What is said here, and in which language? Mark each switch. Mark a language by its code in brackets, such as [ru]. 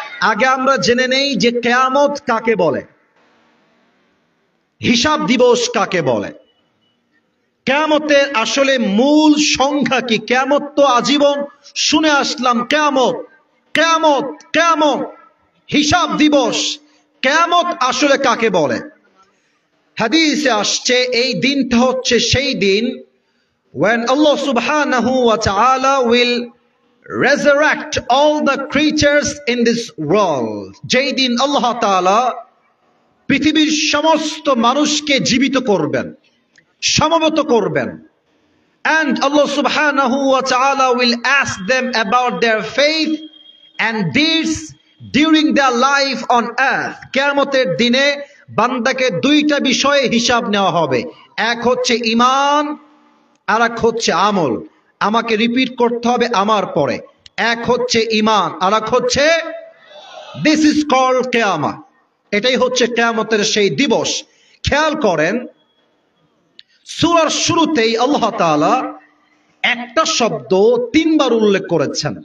[bn] আগে আমরা জেনে নেই যে কিয়ামত কাকে বলে, হিসাব দিবস কাকে বলে, কিয়ামতের আসলে মূল সংখ্যা কি। কিয়ামত তো আজীবন শুনে আসলাম, কিয়ামত কিয়ামত কিয়ামত, হিসাব দিবস। কিয়ামত আসলে কাকে বলে? হাদিসে আসছে এই দিনটা হচ্ছে সেই দিন [en] when Allah subhanahu wa ta'ala will resurrect all the creatures in this world. [bn] যেই দিন আল্লাহ তাআলা পৃথিবীর সমস্ত মানুষকে জীবিত করবেন, সমবেত করবেন। [en] And Allah subhanahu wa ta'ala will ask them about their faith and deeds during their life on earth. [bn] কিয়ামতের দিনে বান্দাকে দুইটা বিষয়ে হিসাব নেওয়া হবে, এক হচ্ছে ঈমান আর এক হচ্ছে আমল। আমাকে রিপিট করতে হবে আমার পরে। এক হচ্ছে ঈমান আর এক হচ্ছে, [en] This is called কিয়ামা। [bn] এটাই হচ্ছে কিয়ামতের সেই দিবস। খেয়াল করেন, সূরার শুরুতেই আল্লাহ তাআলা একটা শব্দ 3 বার উল্লেখ করেছেন।